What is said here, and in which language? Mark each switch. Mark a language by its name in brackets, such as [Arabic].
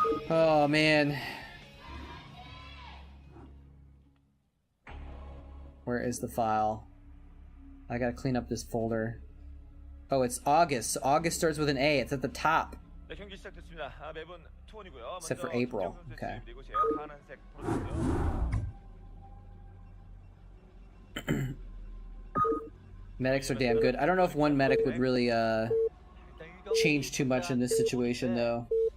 [English] Oh man. Where is the file? I gotta clean up this folder. Oh, it's August. So August starts with an A. It's at the top. [Korean] 네, 경기 시작됐습니다. 맵은 투원이고요. [English] Except for April. [Korean] 김정선 선수 [English] Okay. [Korean] 그리고 제가 파란색 프로토스요. [English] Medics are damn good. I don't know if one medic would really change too much in this situation though.